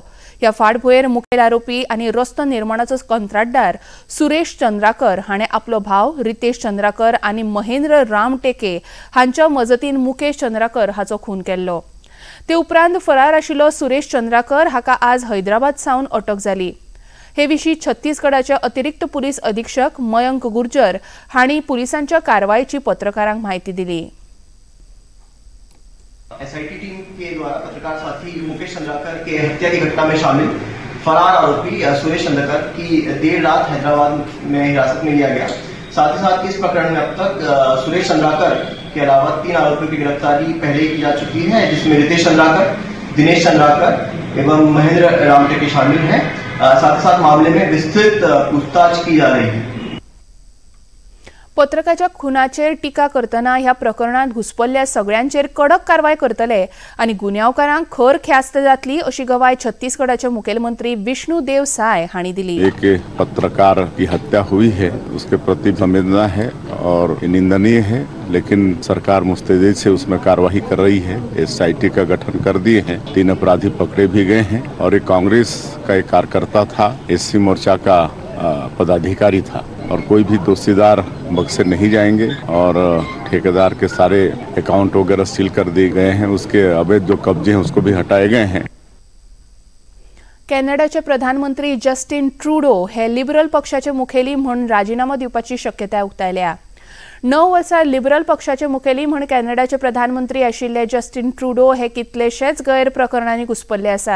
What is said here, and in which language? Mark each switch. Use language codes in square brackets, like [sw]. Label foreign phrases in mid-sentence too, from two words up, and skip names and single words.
[kok] ह्या फाटभुंयेर मुखेल आरोपी आनी रस्तो निर्माणाचो कंत्राटदार सुरेश चंद्राकर हाणें आपलो भाव रितेश चंद्राकर आनी महेंद्र रामटेके हांच्या मजतीन मुकेश चंद्राकर हाचो खून केल्लो। ते उपरांत फरार आशिल्लो सुरेश चंद्राकर हाका आज हैदराबाद सावन अटक जाली। हे विशीं छत्तीसगडाचे अतिरिक्त पुलीस अधीक्षक मयंक गुर्जर हांणी पुलिसांच्या कारवायेची पत्रकारांक म्हायती दिली। [en] SIT team [hi] के द्वारा पत्रकार साथी मुकेश चंद्राकर के हत्या की घटना में शामिल फरार आरोपी सुरेश चंद्राकर की देर रात हैदराबाद में हिरासत में लिया गया। साथ ही साथ इस प्रकरण में अब तक सुरेश चंद्राकर के अलावा 3 आरोपियों की गिरफ्तारी पहले की जा चुकी है, जिसमें रितेश चंद्राकर, दिनेश चंद्राकर एवं महेंद्र रामटेके शामिल हैं। साथ ही साथ मामले में विस्तृत पूछताछ की जा रही है। पत्रकाच्या खुनाचेर टिका करतना ह्या प्रकरणात घुसपल्ल्या सगळ्यांचेर कडक कारवाय करतले आणि गुन्यांवकारांक खर ख्यास्त जातली अशी गवाय छत्तीसगढ़चे मुख्यमंत्री विष्णु देव साय हांणी दिली। एक पत्रकार की हत्या हुई है, उसके प्रति संवेदना है और निंदनीय है, लेकिन सरकार मुस्तैदी से उसमें कार्रवाई कर रही है। एसआईटी का गठन कर दिए हैं, 3 अपराधी पकड़े भी गए हैं और एक कांग्रेस का एक कार्यकर्ता था, एससी मोर्चा का पदाधिकारी था और कोई भी दोषीदार बक्से नहीं जाएंगे और ठेकेदार के सारे अकाउंट वगैरह सील कर दिए गए हैं। उसके अवैध जो कब्जे हैं उसको भी हटाए गए हैं। [kok] कॅनडाचे प्रधानमंत्री जस्टिन ट्रुडो हे लिबरल पक्षाचे मुखेली म्हणून राजीनामा दिवपाची शक्यताय उक्तायल्या। 9 वर्सां लिबरल पक्षाचे मुखेली म्हण कॅनडाचे प्रधानमंत्री आशिल्ले जस्टिन ट्रुडो हे कितलेशेच गैर प्रकरणांनी घुसपल्ले आसात।